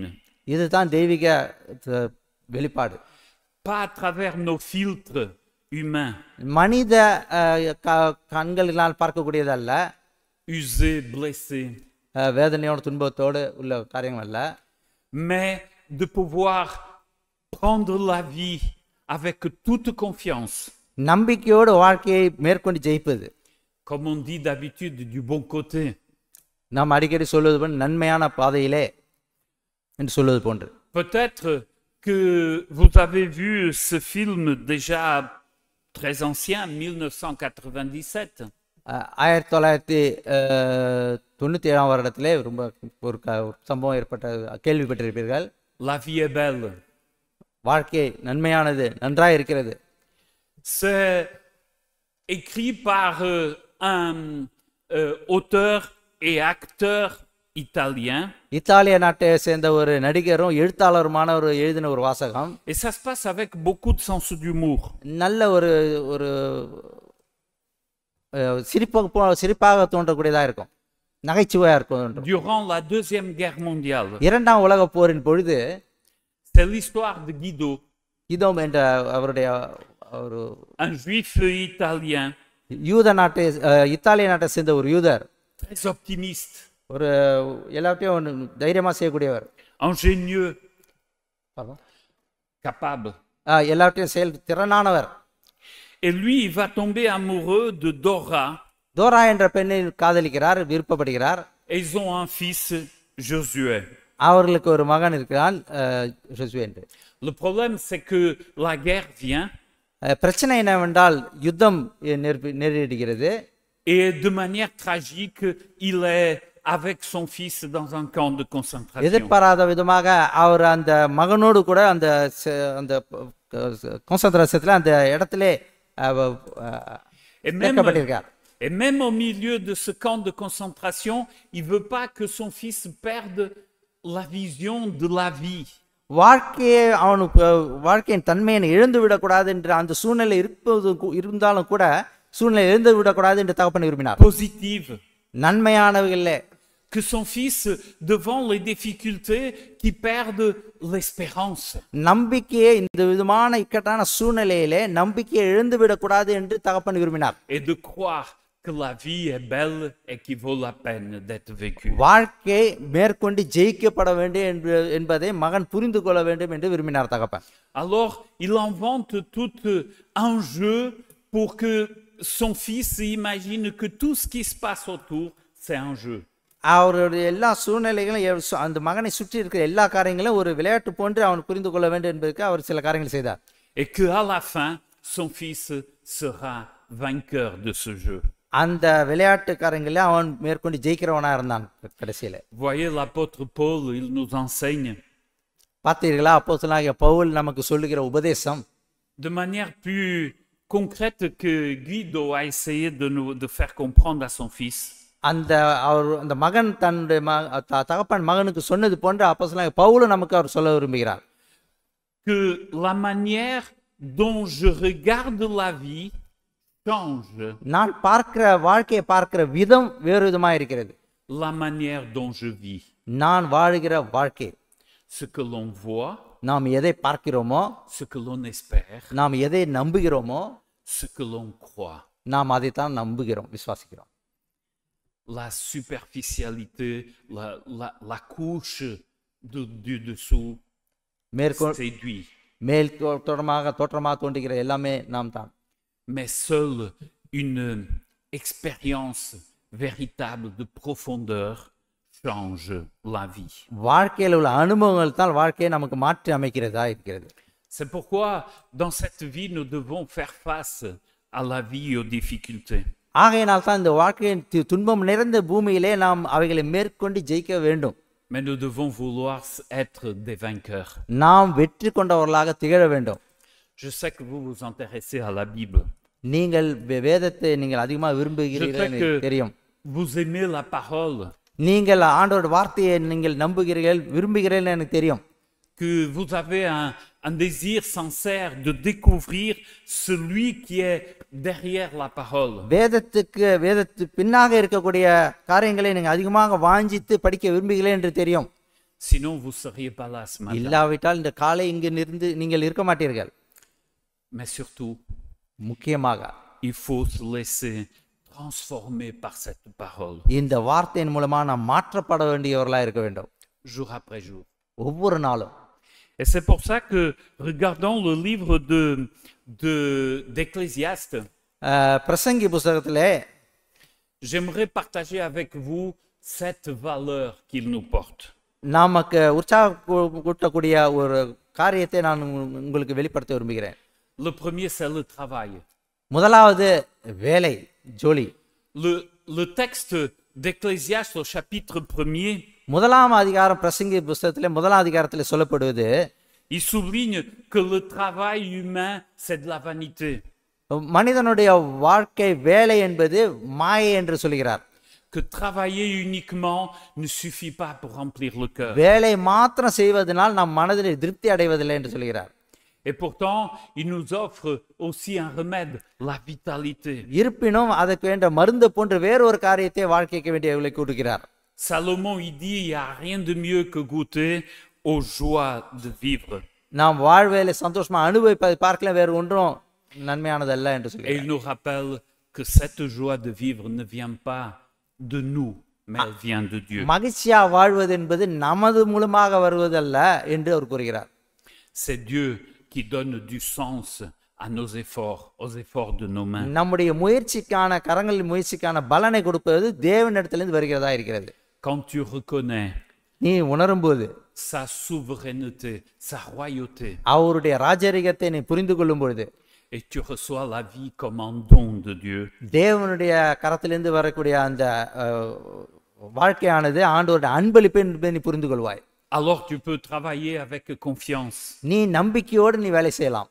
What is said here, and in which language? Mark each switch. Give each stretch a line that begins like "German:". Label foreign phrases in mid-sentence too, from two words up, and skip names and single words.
Tamil: இதுதான் தெய்வீக வெளிப்பாடு.
French: Pas à travers nos filtres humains.
Tamil: மனித கண்களினால் பார்க்கக்கூடியதல்ல,
French: Usés, blessés.
Tamil: வேதனையோடு துன்பத்தோடு உள்ள காரியங்கள் அல்ல.
French: Mais de pouvoir prendre la vie avec toute confiance.
Tamil: நம்பிக்கையோடு வாழ்க்கையை மேற்கொண்டு ஜெயிப்பது.
French: Comme on dit d'habitude, du bon côté.
Tamil: நாம் அடிக்கடி சொல்வது போன்று நன்மையான பாதையிலே என்று சொல்வது போன்று.
French: Peut-être que vous avez vu ce film déjà très ancien, 1997.
Tamil: 1997ஆம் வருடத்திலே ரொம்ப ஒரு சம்பவம் ஏற்பட்ட கேள்விப்பட்டிருப்பீர்கள்.
French: La vie est belle.
Tamil: வாழ்க்கை நன்மையானது, நன்றாக இருக்கிறது.
French: C'est écrit par un auteur et acteur italien.
Tamil: இத்தாலிய நாட்டை சேர்ந்த ஒரு நடிகரும் எழுத்தாளருமான ஒரு எழுதின ஒரு வாசகம்.
French: Et ça se passe avec beaucoup de sens d'humour.
Tamil: நல்ல ஒரு சிரிப்பாக தோன்றக்கூடியதாக இருக்கும். நகைச்சுவையா இருக்கும்.
French: Durant la Deuxième Guerre mondiale,
Tamil: இரண்டாம் உலகப் போரின் பொழுது
French: c'est l'histoire de Guido,
Tamil: இதோம் என்ற அவருடைய ஒரு
French: un juif italien,
Tamil: யூத நாட்டை இத்தாலிய நாட்டை சேர்ந்த ஒரு யூதர்,
French: très optimiste,
Tamil: ஒரு எல்லாத்தையும் தைரியமா செய்யக்கூடியவர்,
French: ingénieux, capable.
Tamil: எல்லாத்தையும் செயல் திறனானவர்.
French: Et lui, il va tomber amoureux de Dora.
Tamil: தோரா என்ற பெண்ணை காதலிக்கிறார், விருப்பப்படுகிறார்.
French: Et ils ont un fils, Josué.
Tamil: அவர்களுக்கு ஒரு மகன் இருக்கிறான், ஜோசுவே என்று.
French: Le problème, c'est que la guerre vient.
Tamil: பிரச்சனை என்னவென்றால் யுத்தம் நேரிடுகிறது.
French: Et de manière tragique, il est avec son fils dans un camp de concentration.
Tamil: எதிர்பாராத விதமாக அவர் அந்த மகனோடு கூட அந்த கான்சென்ட்ரேஷன்ல அந்த இடத்திலே சேர்க்கப்பட்டிருக்கார்.
French: Et même au milieu de ce camp de concentration, il veut pas que son fils perde la vision de la vie.
Tamil: வாழ்க்கையை வாழ்க்கையின் தன்மையை இழந்து விடக்கூடாது என்ற அந்த சூழ்நிலை இருந்தாலும் கூட சூழ்நிலை இழந்து விடக்கூடாது என்று தகப்பன் விரும்பினார்.
French: Positive.
Tamil: நன்மையானவர்களே,
French: que son fils, devant les difficultés, qui perde l'espérance.
Tamil: நம்பிக்கையை இந்த விதமான இக்கட்டான சூழ்நிலையிலே நம்பிக்கையை இழந்து விடக்கூடாது என்று தகப்பன் விரும்பினார்.
French: Et de croire que la vie est belle et qu'il vaut la peine d'être vécue.
Tamil: வாழ்க்கை மேற்கொண்டு ஜெயிக்கப்பட வேண்டும் என்பதை மகன் புரிந்து கொள்ள வேண்டும் என்று விரும்பினார் தகப்பன்.
French: Alors, il invente tout un jeu pour que son fils imagine que tout ce qui se passe autour, c'est un jeu.
Tamil: அவருடைய எல்லா சூழ்நிலைகளும் அந்த மகனை சுற்றி இருக்கிற எல்லா காரியங்களும் ஒரு விளையாட்டு போன்று அவன் புரிந்து கொள்ள வேண்டும் என்பதற்கு அவர் சில காரியங்கள் செய்தார்.
French: Et que à la fin, son fils sera vainqueur de ce jeu.
Tamil: அந்த விளையாட்டு காரியங்களில் அவன் மேற்கொண்டு ஜெயிக்கிறவனா இருந்தான் கடைசியில.
French: Voyez l'apôtre Paul, il nous enseigne.
Tamil: பார்த்தீர்களா, அப்போஸ்தலனாகிய பவுல் நமக்கு சொல்லுகிற உபதேசம்
French: De manière plus concrète que Guido a essayé de faire comprendre à son fils.
Tamil: அந்த மகன் தன்னுடைய தகப்பன் மகனுக்கு சொன்னது போன்ற அப்போஸ்தலனாகிய பவுல் நமக்கு அவர் சொல்ல விரும்புகிறார்.
French: Que la manière dont je regarde la vie change.
Tamil: நான் வாழ்க்கையை பார்க்கிற விதம் வேறு விதமா இருக்கிறது.
French: La manière dont je vis.
Tamil: நான் வாழுகிற வாழ்க்கை.
French: Ce que l'on voit.
Tamil: நாம் எதை பார்க்கிறோமோ,
French: ce que l'on espère.
Tamil: நாம் எதை நம்புகிறோமோ,
French: ce que l'on croit.
Tamil: நாம் அதைத்தான் நம்புகிறோம், விசுவாசிக்கிறோம்.
French: La superficialité, la couche du dessous séduit.
Tamil: மேல் தோற்றமாக தோன்றுகிற எல்லாமே நாம் தான்.
French: Mais seule une expérience véritable de profondeur change la vie.
Tamil: வாழ்க்கையில் உள்ள அனுபவங்கள் தான் வாழ்க்கையை நமக்கு மாற்றி அமைக்கிறதா இருக்கிறது.
French: C'est pourquoi dans cette vie nous devons faire face à la vie et aux difficultés.
Tamil: ஆகையினால் தான் இந்த வாழ்க்கையின் துன்பம் நிறைந்த பூமியிலே நாம் அவைகளை மேற்கொண்டு ஜெயிக்க வேண்டும்.
French: Mais nous devons vouloir être des vainqueurs.
Tamil: நாம் வெற்றி கொண்டவர்களாக திகழ வேண்டும்.
French: Je sais que vous vous intéressez à la Bible.
Tamil: நீங்கள் வேதத்தை நீங்கள் அதிகமாக விரும்புகிறீர்கள் தெரியும்.
French: Vous aimez la parole.
Tamil: நீங்கள் ஆண்டவருடைய வார்த்தையை நீங்கள் நம்புகிறீர்கள், விரும்புகிறீர்கள் எனக்கு தெரியும்.
French: Que vous avez un désir sincère de découvrir celui qui est derrière la parole.
Tamil: வேதத்துக்கு பின்னாக இருக்கக்கூடிய காரியங்களை நீங்கள் அதிகமாக வாஞ்சித்து படிக்க விரும்புகிறீர்கள் என்று தெரியும்.
French: Sinon vous seriez pas là ce matin.
Tamil: இல்லாவிட்டால் இந்த காலை இங்கு இருந்து நீங்கள் இருக்க மாட்டீர்கள்.
French: Mais surtout,
Tamil: முக்கியமாக
French: il faut se laisser transformer par cette parole.
Tamil: இந்த வார்த்தையின் மூலமா நாம் மாற்றப்பட வேண்டியவர்களாக இருக்க வேண்டும்.
French: Jour après jour.
Tamil: ஒவ்வொரு நாளும்.
French: Et c'est pour ça que, regardons le livre d'Ecclésiaste,
Tamil: பிரசங்கி புத்தகத்திலே
French: j'aimerais partager avec vous cette valeur qu'il nous porte.
Tamil: நமக்கு உற்சாகக்கூட்டக்கூடிய ஒரு காரியத்தை நான் உங்களுக்கு வெளிப்படுத்த விரும்புகிறேன்.
French: Le premier, c'est le travail.
Tamil: முதலாவது வேலை, ஜோலி.
French: Le texte d'Ecclésiaste au chapitre 1er,
Tamil: முதலாம் அதிகாரம் பிரசங்கி புத்தகத்திலே முதலாம் அதிகாரத்திலே சொல்லப்படுவது,
French: il souligne que le travail humain, c'est de la vanité.
Tamil: மனிதனுடைய வாழ்க்கை வேலை என்பது மாயை என்று சொல்கிறார்.
French: Que travailler uniquement ne suffit pas pour remplir le cœur.
Tamil: வேலை மாத்திரம் செய்வதனால் நம் மனதில் திருப்தி அடைவதில்லை என்று சொல்கிறார்.
French: Et pourtant, il nous offre aussi un remède, la vitalité.
Tamil: இருப்பினும் அதற்கு வேண்ட மருந்து போன்ற வேறொரு காரியத்தை வாழ்க்கைக்கு வேண்டியவர்களை கொடுக்கிறார்.
French: Salomon, il dit, il n'y a rien de mieux que goûter aux joies de vivre.
Tamil: நாம் வாழ்வையில சந்தோஷமா அனுபவிப்பதை பார்க்கல வேறு ஒன்றும் நன்மையானதல்ல என்று
French: Et
Tamil: சொல்லி
French: il nous rappelle que cette joie de vivre ne vient pas de nous, mais elle vient de Dieu.
Tamil: மகிழ்ச்சியா வாழ்வது என்பது நமது மூலமாக வருவதல்ல என்று அவர் கூறுகிறார்.
French: C'est Dieu qui donne du sens à nos efforts, aux efforts de nos mains.
Tamil: நம்முடைய முயற்சிக்கான கரங்களின் முயற்சிக்கான பலனை கொடுப்பது தேவனிடத்திலிருந்து வருகிறதா இருக்கிறது.
French: Quand tu reconnais
Tamil: நீ உணரும்போது
French: sa souveraineté, sa royauté,
Tamil: அவருடைய ராஜரிகத்தை நீ புரிந்து கொள்ளும் பொழுது
French: et tu reçois la vie comme un don de Dieu,
Tamil: தேவனுடைய கரத்திலிருந்து வரக்கூடிய அந்த வாழ்க்கையானது ஆண்டவருடைய அன்பளிப்பு என்பதை நீ புரிந்து கொள்வாய்.
French: alors tu peux travailler avec confiance.
Tamil: நீ நம்பிக்கையோடு நீ வேலை செய்யலாம்.